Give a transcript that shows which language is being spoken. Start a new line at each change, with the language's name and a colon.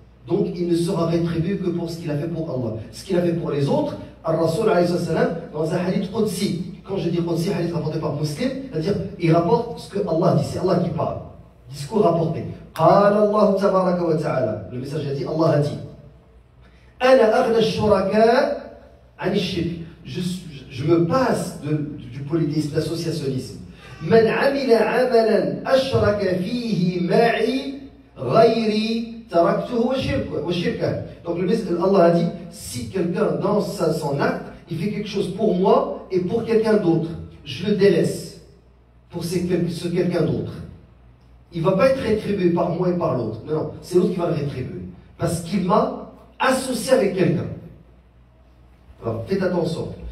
French: Donc, il ne sera rétribué que pour ce qu'il a fait pour Allah. Ce qu'il a fait pour les autres, Al-Rasul, dans un hadith Qudsi, quand je dis Qudsi, hadith rapporté par Muslim, c'est-à-dire, il rapporte ce que Allah dit, c'est Allah qui parle. Discours rapporté.
Arabic: قال الله تبارك وتعالى.
French: Le message a dit, Allah a dit,
Arabic: أنا أغنى الشركاء عن الشرك.
French: Je me passe du polythéisme, l'associationnisme.
Arabic: من عمل عملا أشرك فيه معي غيري تركته وشركه.
French: Donc Allah a dit, si quelqu'un dans son acte, il fait quelque chose pour moi et pour quelqu'un d'autre, je le délaisse pour ce quelqu'un d'autre. Il ne va pas être rétribué par moi et par l'autre. Non, c'est l'autre qui va le rétribuer. Parce qu'il m'a associé avec quelqu'un. Alors, faites attention.